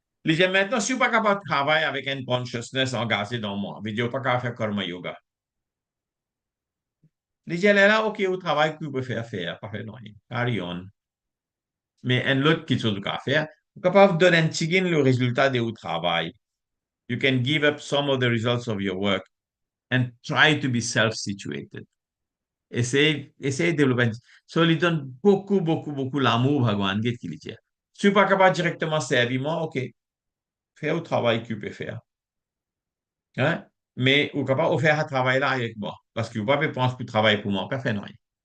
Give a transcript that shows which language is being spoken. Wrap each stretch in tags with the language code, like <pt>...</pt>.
<fr>Il dit maintenant, si vous n'êtes pas capable de travailler avec une consciousness engagée dans moi, vous n'êtes pas capable de faire karma yoga. Il dit là, OK, vous travaillez que vous pouvez faire, pas faire non,</fr> <en>carry on.</en> <fr>Mais un autre qui chose à faire, vous êtes capable de donner un petit gain le résultat de votre travail.</fr> <en>You can give up some of the results of your work and try to be self-situated.</en> <fr>Essayez de développer. So, il donne beaucoup, beaucoup, beaucoup l'amour, Bhagwan, qu'est-ce qu'il dit. Si vous n'êtes pas capable directement servir moi, OK, fais le travail que vous pouvez faire. Hein? Mais vous êtes capable de faire un travail là avec moi. Parce que vous ne pouvez pas penser que vous travaillez pour moi, pas faire rien.</fr>